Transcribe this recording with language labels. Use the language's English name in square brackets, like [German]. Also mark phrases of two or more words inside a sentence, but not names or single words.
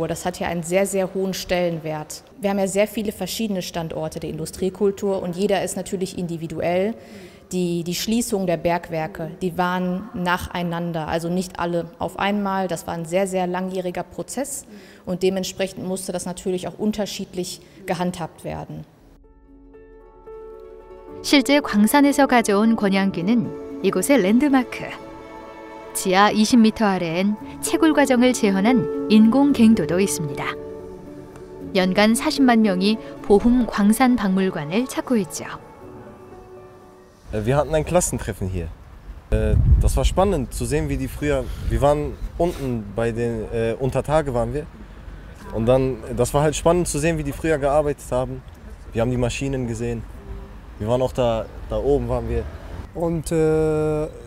[German] Das hat ja einen sehr, sehr hohen Stellenwert. Wir haben ja sehr viele verschiedene Standorte der Industriekultur und jeder ist natürlich individuell. Die Schließung der Bergwerke, die waren nacheinander, also nicht alle auf einmal. Das war ein sehr, sehr langjähriger Prozess und dementsprechend musste das natürlich auch unterschiedlich gehandhabt werden. [Korean] 실제 광산에서 가져온 권양기는 이곳의 랜드마크. 지하 20m 아래엔 채굴 과정을 재현한 인공 갱도도 있습니다. 연간 40만 명이 보훔 광산 박물관을 찾고 있죠. [German] Wir hatten ein Klassentreffen hier. Das war spannend zu sehen, wie die früher. Wir waren unten bei den unter Tage waren wir und dann das war halt spannend zu sehen, wie die früher gearbeitet haben. Wir haben die Maschinen gesehen. Wir waren auch da oben waren wir.